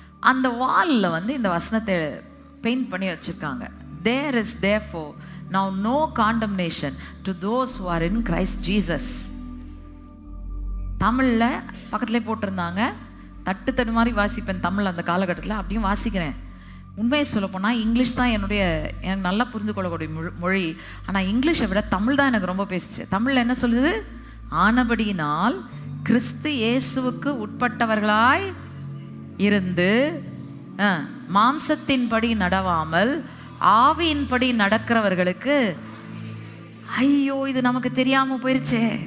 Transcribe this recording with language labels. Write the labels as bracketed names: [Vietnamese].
[Tamil] அந்த வாலில் இந்த வசனத்தை பெயிண்ட் பண்ணி வச்சுருக்காங்க. [English] There is therefore now no condemnation to those who are in Christ Jesus. [Tamil] தமிழில் பக்கத்துலேயே போட்டிருந்தாங்க. தட்டு மாதிரி வாசிப்பேன் தமிழ் அந்த காலகட்டத்தில், அப்படியும் வாசிக்கிறேன். உண்மையை சொல்லப்போனால் இங்கிலீஷ் தான் எனக்கு நல்லா புரிந்து கொள்ளக்கூடிய மொழி. ஆனால் இங்கிலீஷை விட தமிழ் தான் எனக்கு ரொம்ப பேசுச்சு. தமிழில் என்ன சொல்லுது, ஆனபடியினால் கிறிஸ்து இயேசுவுக்கு உட்பட்டவர்களாய் இருந்து மாம்சத்தின்படி நடவாமல் ஆவியின்படி நடக்கிறவர்களுக்கு, ஐயோ இது நமக்கு தெரியாமல் போயிருச்சே.